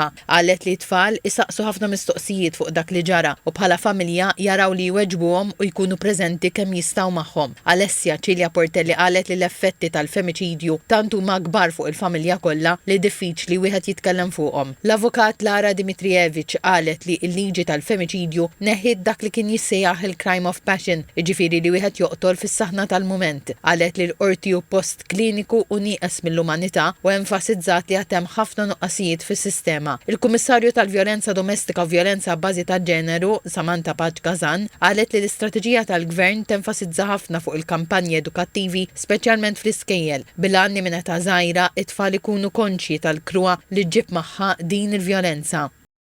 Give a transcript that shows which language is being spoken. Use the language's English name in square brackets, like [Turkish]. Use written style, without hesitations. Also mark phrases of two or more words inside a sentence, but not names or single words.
[Maltese] Qalet li t-tfal isaqsu ħafna mistoqsijiet fuq dak li ġara u bħala familja jaraw li jweġbuhom u jkunu preżenti kemm jistgħu magħhom. Alessia Cilja Portelli qalet li l-effetti tal-femiċidju tant huma kbar fuq il-familja kollha li diffiċli wieħed jitkellem fuqhom. L-avukat Lara Dimitrijevic qalet li l-liġi tal-femiċidju neħid dak li kien jissejjaħ il- [English] crime of passion, [Maltese] jiġifieri li wieħed joqtol fis-saħna tal-mument. Qalet li l-qorti hu post kliniku u nieqes mill-umanità u enfasizzat li hemm ħafna nuqqasijiet fis-sistema. Il-Kummissarju tal-Vjolenza Domestika u Vjolenza bbażi ta' ġeneru, Samantha Paġ Kazan, qalet li l-istrateġija tal-Gvern tenfasizza ħafna fuq il-kampanji edukattivi, speċjalment fl-iskejjel, bil-għanni minn età żgħira it-tfal ikunu konxji tal-krua li ġib magħha din il-vjolenza.